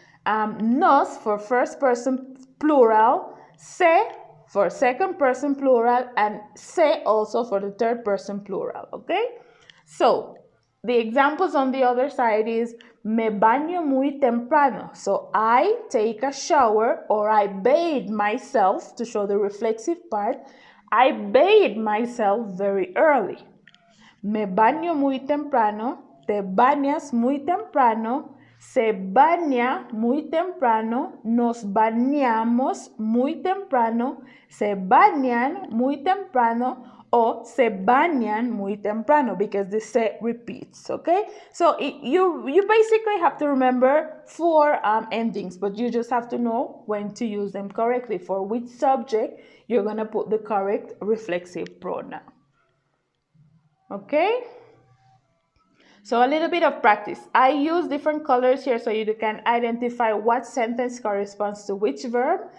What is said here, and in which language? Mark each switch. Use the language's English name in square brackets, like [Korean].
[English] Nos for first person plural, se for second person plural, and se also for the third person plural, okay? So, the examples on the other side is [Spanish] me baño muy temprano. [English] So, I take a shower or I bathe myself, to show the reflexive part. I bathe myself very early. [Spanish] Me baño muy temprano, te bañas muy temprano, se baña muy temprano, nos bañamos muy temprano, se bañan muy temprano, o se bañan muy temprano, [English] because the se repeats, okay? So you basically have to remember four endings, but you just have to know when to use them correctly. For which subject you're going to put the correct reflexive pronoun. Okay? So a little bit of practice. I use different colors here so you can identify what sentence corresponds to which verb.